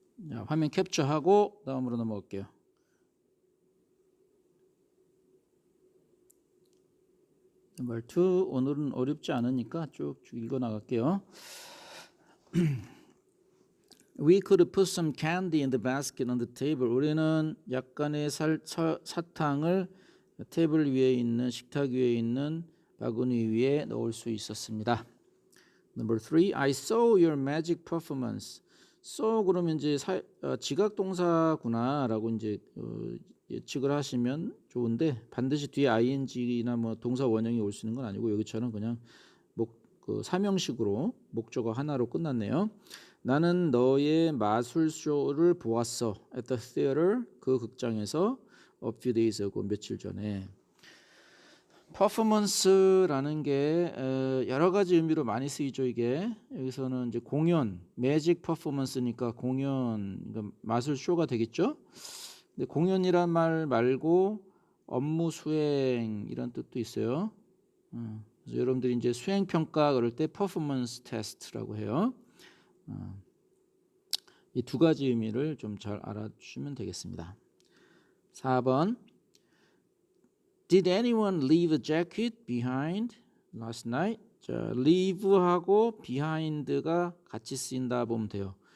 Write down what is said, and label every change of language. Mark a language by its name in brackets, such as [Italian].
[Korean] 자, 화면 캡처하고 다음으로 넘어갈게요. 말투 오늘은 어렵지 않으니까 쭉쭉 읽어 나갈게요. [English] We could put some candy in the basket on the table. [Korean] 우리는 약간의 사탕을 테이블 위에 있는 식탁 위에 있는 바구니 위에 넣을 수 있었습니다. [English] Number 3, I saw your magic performance. [Korean] saw 그러면 이제 지각 동사구나라고 이제 예측을 하시면 좋은데 반드시 뒤에 ing나 뭐 동사 원형이 올 수 있는 건 아니고 여기처럼 그냥 사명식으로 목적어 하나로 끝났네요. 나는 너의 마술쇼를 보았어. [English] At the theater [Korean] 그 극장에서 [English] a few days ago [Korean] 며칠 전에. 퍼포먼스라는 게 여러 가지 의미로 많이 쓰이죠. 이게 여기서는 이제 공연, 매직 퍼포먼스니까 공연, 그러니까 마술 쇼가 되겠죠. 근데 공연이란 말 말고 업무 수행 이런 뜻도 있어요. 그래서 여러분들이 이제 수행 평가 그럴 때 퍼포먼스 테스트라고 해요. 이 두 가지 의미를 좀 잘 알아주시면 되겠습니다. 4번. [English] Did anyone leave a jacket behind last night? [Korean] 자, leave하고 behind가 같이 쓰인다 보면 돼요.